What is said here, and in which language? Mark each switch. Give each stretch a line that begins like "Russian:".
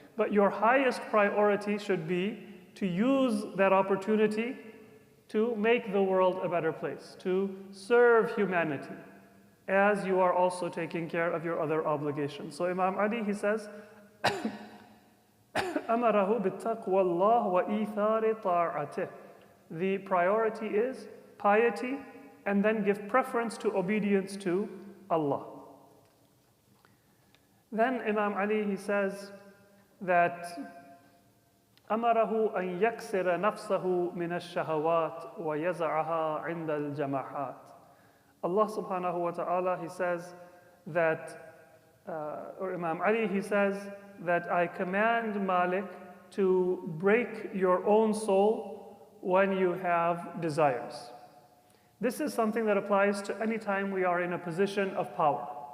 English: But your highest priority should be to use that opportunity to make the world a better place, to serve humanity, as you are also taking care of your other obligations. So Imam Ali, he says,
Arabic: أَمَرَهُ بِالتَّقْوَى اللَّهِ وَإِيثَارِ طَاعَتِهِ.
English: The priority is piety, and then give preference to obedience to Allah. Then Imam Ali, he says that
Arabic: أَمَرَهُ أَن يَكْسِرَ نَفْسَهُ مِنَ الشَّهَوَاتِ وَيَزَعَهَا عِنْدَ الْجَمَاحَاتِ.
English: Allah subhanahu wa ta'ala, he says that, or Imam Ali, he says that I command Malik to break your own soul when you have desires. This is something that applies to any time we are in a position of power.